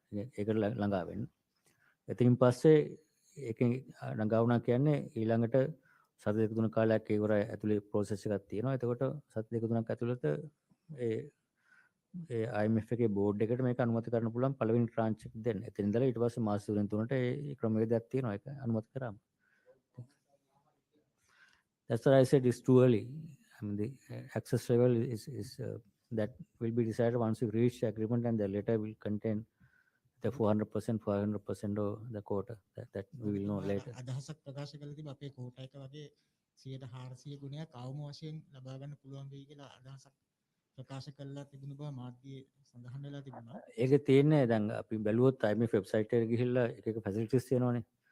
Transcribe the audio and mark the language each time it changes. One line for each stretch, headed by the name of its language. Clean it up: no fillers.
Sinhala: ඒකට ළඟා වෙන්න. එතනින් පස්සේ ඒකෙන් ළඟා වුණා කියන්නේ ඊළඟට සති දෙක තුනක කාලයක් ඒවර ඇතුලේ ප්‍රොසෙස් එකක් තියෙනවා. එතකොට සති දෙක තුනක් ඇතුළත ඒ IMF එකේ බෝඩ් එකට මේක අනුමත කරන්න පුළුවන් පළවෙනි ට්‍රාන්ච් එක දෙන්න. එතන ඉඳලා ඊට පස්සේ මාස 3ට ඒ ක්‍රමවේදයක් තියෙනවා ඒක අනුමත කරාම.
English: That's what I said, it's too early. I mean, the access level is that will be decided once we reach the agreement, and the letter will contain the 400%, 500% of the quota. That we will know later.
Sinhala: අදහසක් ප්‍රකාශ කළ තිබ්බ අපේ quota එක වගේ 400 ගුණයක් අවම වශයෙන් ලබා ගන්න පුළුවන් වෙයි කියලා අදහසක් ප්‍රකාශ කළා තිබුණ බව මාධ්‍යයේ සඳහන් වෙලා තිබුණා. ඒක තියෙන්නේ දැන් අපි බැලුවොත් IMF වෙබ්සයිට් එකට ගිහිල්ලා එක ෆැසිලිටිස් තියෙනවානේ.